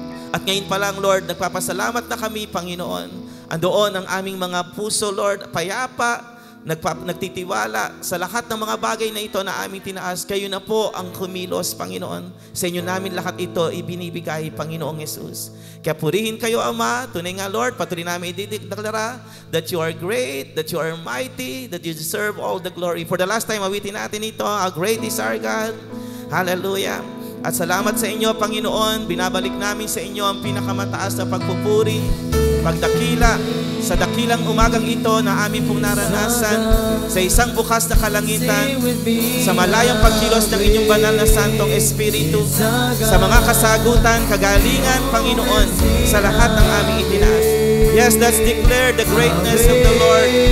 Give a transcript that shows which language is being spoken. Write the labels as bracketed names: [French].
[Filipino] At ngayon pa lang, Lord, nagpapasalamat na kami, Panginoon. Andoon ang aming mga puso, Lord, payapa, nagtitiwala sa lahat ng mga bagay na ito na aming tinaas. Kayo na po ang kumilos, Panginoon. Sa inyo namin lahat ito ibinibigay, Panginoong Yesus. Kaya purihin kayo, Ama. Tunay nga, [English] Lord, [Filipino] patuloy namin idideklara [English] that you are great, that you are mighty, that you deserve all the glory. For the last time, [Filipino] awitin natin ito, [English] how great is our God. [Filipino] Hallelujah. At salamat sa inyo, Panginoon. Binabalik namin sa inyo ang pinakamataas na pagpupuri, pagdakila, sa dakilang umagang ito na amin pong naranasan sa isang bukas na kalangitan, sa malayang pagkilos ng inyong banal na Santong Espiritu, sa mga kasagutan, kagalingan, Panginoon, sa lahat ng aming itinaas. [English] Yes, let's declare the greatness of the Lord.